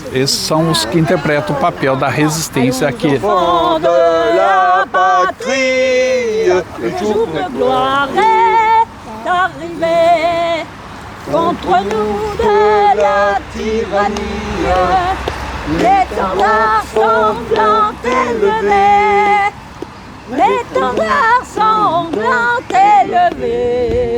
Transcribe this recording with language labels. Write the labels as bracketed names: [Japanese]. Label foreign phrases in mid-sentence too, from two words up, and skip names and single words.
[Portuguese] Esses são os que interpretam o papel da resistência aqui. [French] De la patrie, Le jour de gloire est arrivé contre nous de la tyrannie. L'étendard sanglant élevé, l'étendard sanglant élevé.